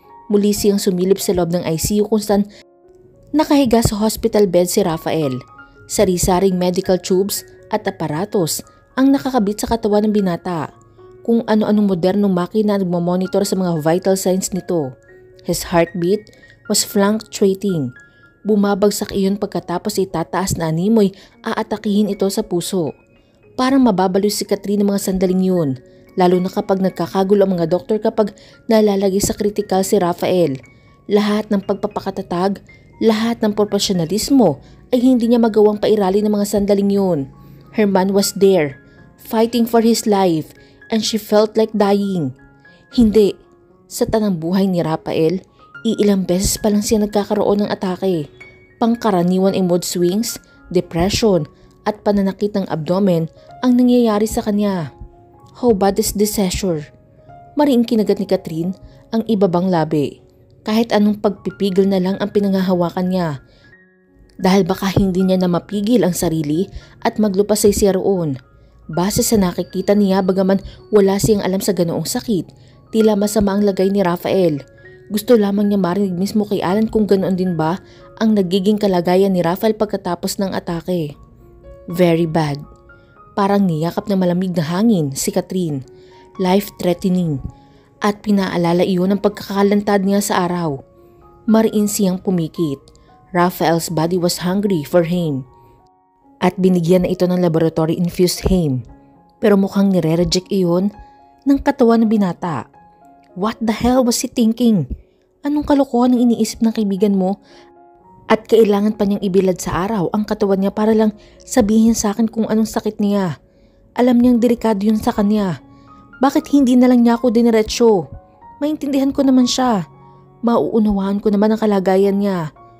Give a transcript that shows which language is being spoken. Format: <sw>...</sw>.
<tl>Muli siyang sumilip sa loob ng ICU kung saan nakahiga sa hospital bed si Rafael. Sari-saring medical tubes at aparatos ang nakakabit sa katawan ng binata. Kung ano-anong modernong makina ang nagmamonitor sa mga vital signs nito.</tl> <en>His heartbeat was fluctuating.</en> <tl>Bumabagsak iyon pagkatapos itataas na animoy aatakihin ito sa puso. Parang mababaliw si Catherine ng mga sandaling yun. Lalo na kapag nagkakagulo ang mga doktor kapag nalalagay sa kritikal si Rafael. Lahat ng pagpapakatatag, lahat ng profesionalismo ay hindi niya magawang pairali ng mga sandaling yun.</tl> <en>Her man was there, fighting for his life, and she felt like dying.</en> <tl>Hindi. Sa tanang buhay ni Rafael, iilang beses pa lang siya nagkakaroon ng atake. Pangkaraniwan ay mood swings, depression, at pananakit ng abdomen ang nangyayari sa kanya.</tl> <en>How bad is this seizure?</en> <tl>Mariing kinagat ni Catherine ang ibabang labi. Kahit anong pagpipigil na lang ang pinanghahawakan niya. Dahil baka hindi niya na mapigil ang sarili at maglupasay siya roon. Base sa nakikita niya bagaman wala siyang alam sa ganoong sakit, tila masama ang lagay ni Rafael. Gusto lamang niya marinig mismo kay Alan kung ganoon din ba ang nagiging kalagayan ni Rafael pagkatapos ng atake.</tl> <en>Very bad.</en> <tl>Parang niyakap ng malamig na hangin si Catherine, life-threatening, at pinaalala iyon ang pagkakalantad niya sa araw. Mariin siyang pumikit.</tl> <en>Rafael's body was hungry for him.</en> <tl>At binigyan na ito ng laboratory-infused heme. Pero mukhang nire-reject iyon ng katawan ng binata.</tl> <en>What the hell was he thinking?</en> <tl>Anong kalokohan ang iniisip ng kaibigan mo? At kailangan pa niyang ibilad sa araw ang katawan niya para lang sabihin sa akin kung anong sakit niya. Alam niyang delikado yun sa kanya. Bakit hindi na lang niya ako diniretsyo? Maintindihan ko naman siya. Mauunawaan ko naman ang kalagayan niya.</tl>